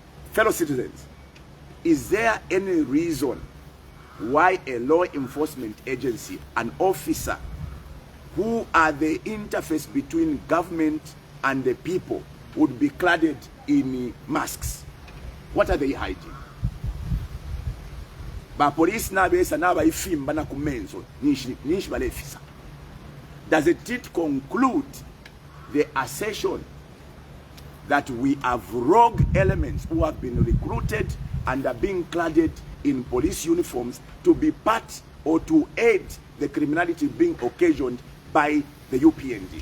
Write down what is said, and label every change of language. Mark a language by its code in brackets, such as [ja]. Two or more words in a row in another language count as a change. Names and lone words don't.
[en] Fellow citizens, is there any reason why a law enforcement agency, an officer, who are the interface between government and the people, would be clad in masks. What are they hiding? [bem] Ba police na besa na ba ifimba na kumenzo nishi balefisa. [en] Does it conclude the assertion that we have rogue elements who have been recruited and are being clad in police uniforms to be part or to aid the criminality being occasioned by the UPND?